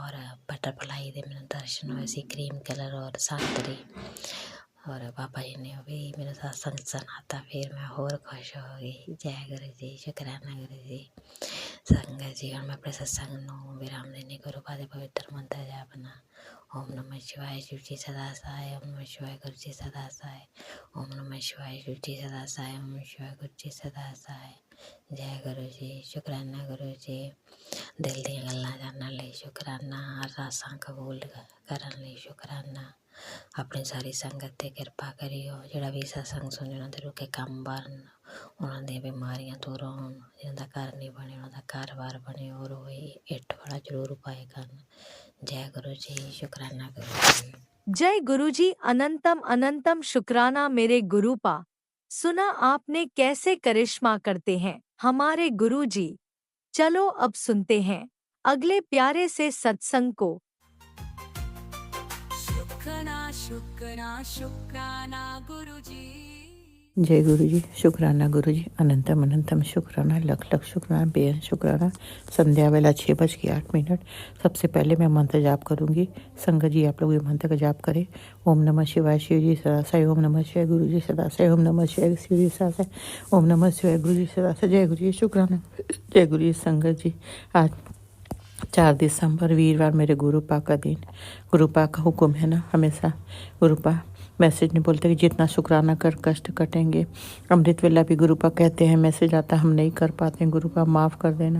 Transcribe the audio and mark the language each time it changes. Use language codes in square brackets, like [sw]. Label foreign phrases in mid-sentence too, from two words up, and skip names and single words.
[pa] ਔਰ ਬਟਰਫਲਾਈ ਦੇ ਮੈਨੂੰ ਦਰਸ਼ਨ ਹੋਏ ਸੀ, [en] cream color [pa] ਔਰ ਸੰਤਰੀ, ਔਰ ਬਾਬਾ ਜੀ ਨੇ ਉਹ ਵੀ ਮੈਨੂੰ ਸਤਸੰਗ ਸੁਣਾਤਾ। ਫਿਰ ਮੈਂ ਹੋਰ ਖੁਸ਼ ਹੋ ਗਈ। ਜੈ ਗੁਰੂ ਜੀ, ਸ਼ੁਕਰਾਨਾ ਗੁਰੂ ਜੀ। ਸੰਗਤ ਜੀ, ਹੁਣ ਮੈਂ ਆਪਣੇ ਸਤਸੰਗ ਨੂੰ ਵਿਰਾਮ ਦਿੰਦੀ। ਗੁਰੂ ਪਾ ਦੇ ਪਵਿੱਤਰ ਮੰਤਰ ਜਾਪਣਾ। [hi] ओम नमः शिवाय शिव जी सदा सहाय, ओम नमः शिवाय गुरु जी सदा सहाय, ओम नमः शिवाय शिव जी सदा सहाय, ओम नमः शिवाय गुरु जी सदा सहाय। जय गुरु जी, शुकराना गुरु जी। [pa] दिल ਦੀਆਂ ਗੱਲਾਂ ਜਾਣਨ ਲਈ ਸ਼ੁਕਰਾਨਾ, ਅਰਦਾਸਾਂ ਕਬੂਲ ਕਰਨ ਲਈ ਸ਼ੁਕਰਾਨਾ। ਆਪਣੀ ਸਾਰੀ ਸੰਗਤ 'ਤੇ ਕਿਰਪਾ ਕਰਿਓ। ਜਿਹੜਾ ਵੀ ਸਤਸੰਗ ਸੁਣੇ ਉਹਨਾਂ ਦੇ ਰੁਕੇ ਕੰਮ ਬਣ, ਉਹਨਾਂ ਦੀਆਂ ਬਿਮਾਰੀਆਂ ਦੂਰ ਹੋਣ, ਜਿਹਨਾਂ ਦਾ ਘਰ ਨਹੀਂ ਬਣੇ ਉਹਨਾਂ ਦਾ ਘਰ-ਬਾਰ ਬਣੇ, ਔਰ ਉਹ ਇੱਟ ਵਾਲਾ ਜ਼ਰੂਰ ਉਪਾਏ ਕਰਨ। [hi] जय गुरु जी, शुकराना गुरु जी। जय गुरु जी, अनंतम अनंतम शुक्राना मेरे गुरुपा। सुना आपने कैसे करिश्मा करते हैं हमारे गुरु जी। चलो अब सुनते हैं अगले प्यारे से सत्संग को। शुक्राना शुक्राना शुक्राना गुरु जी। जय गुरु जी, शुक्राना गुरु जी, अनंतम अनंतम शुक्राना, लख लख शुक्राना, बेहद शुक्राना। संध्या वेला 6:08। सबसे पहले मैं मंत्र जाप करूंगी। संगत जी आप लोग ये मंत्र का जाप करें। ओम नमः शिवाय शिव जी सदा साई, ओम नमः शिवाय गुरु जी सदा साई, ओम नमः शिवाय शिव जी सदा साई, ओम नमः शिवाय गुरु जी सदा साई। जय गुरु जी, शुक्राना। जय गुरु जी। संगत जी, आज 4 दिसंबर वीरवार मेरे गुरु पा का दिन। गुरु पा का हुक्म है ना, हमेशा गुरु पा मैसेज नहीं बोलते कि जितना शुक्राना कर कष्ट कटेंगे। अमृत वेला भी गुरु पा कहते हैं, मैसेज आता हम नहीं कर पाते हैं, गुरु पा माफ़ कर देना।